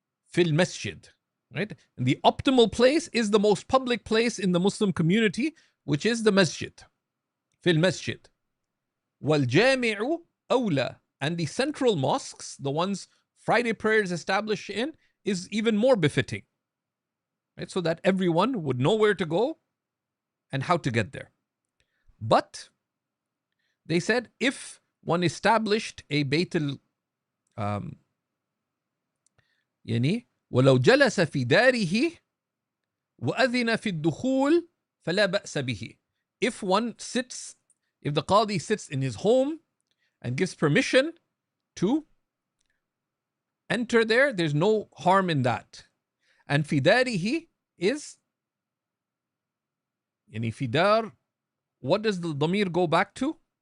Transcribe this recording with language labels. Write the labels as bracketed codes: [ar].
[en] Fil masjid. Right? And the optimal place is the most public place in the Muslim community, which is the masjid. Fil masjid. [ar] Wal jami'u awla. [en] And the central mosques, the ones Friday prayers established in, is even more befitting. Right? So that everyone would know where to go and how to get there. But they said if one established a Bayt [ar] يعني ولو جلس في داره وأذن في الدخول فلا بأس به. [en] If the qadi sits in his home and gives permission to enter there, there's no harm in that. And [ar] في داره [en] is [ar] يعني في دار, [en] what does the dhamir go back to?